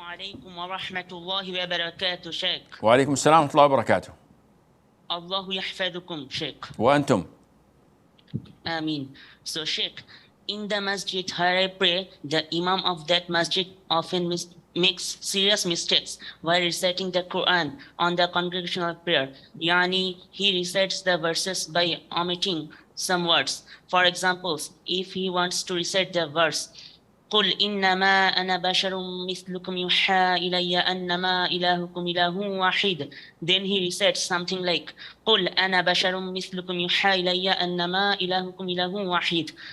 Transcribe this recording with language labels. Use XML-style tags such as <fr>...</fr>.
<ar>عليكم ورحمة الله وبركاته شيخ. وعليكم السلام ورحمة الله وبركاته. الله يحفظكم شيخ. وأنتم. Ameen.</ar> <en>So Sheikh, in the masjid where I pray, the Imam of that masjid often makes serious mistakes while reciting the Quran on the congregational prayer. Yani, he recites the verses by omitting some words. For example, if he wants to recite the verse,</en> <ar>قل إنما أنا بشر مثلكم يوحى إلي أنما إلهكم إله واحد.</ar> <en>Then he recites something like</en> <ar>قل أنا بشر مثلكم يوحى إلي أنما إلهكم إله واحد.</ar>